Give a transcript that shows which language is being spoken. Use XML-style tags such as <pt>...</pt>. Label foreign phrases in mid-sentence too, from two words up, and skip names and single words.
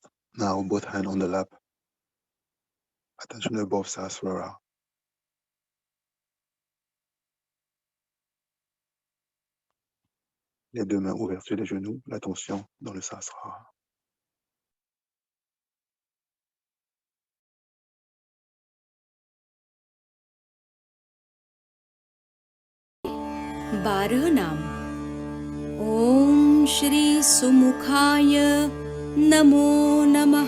<en>Now both hands on the lap. Attention above Sahasrara.</en> <fr>Les deux mains ouvertes sur les genoux, l'attention dans le Sahasrara.</fr> <hi>बारह नाम।</hi> <sa>ओम श्री सुमुखाय नमो नमः।</sa>